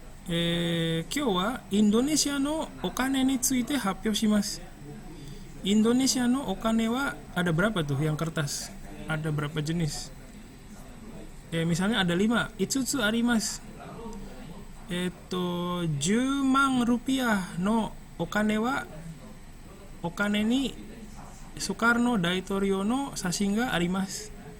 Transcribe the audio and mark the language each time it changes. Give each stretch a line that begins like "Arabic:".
Japanese: 今日はインドネシアのお金について発表します。インドネシアのお金は
Indonesian: ada berapa tuh yang kertas? Ada berapa jenis? Misalnya ada 5,
Japanese: 5つあります。10万ルピアのお金はお金にソカルの大統領の写真があります。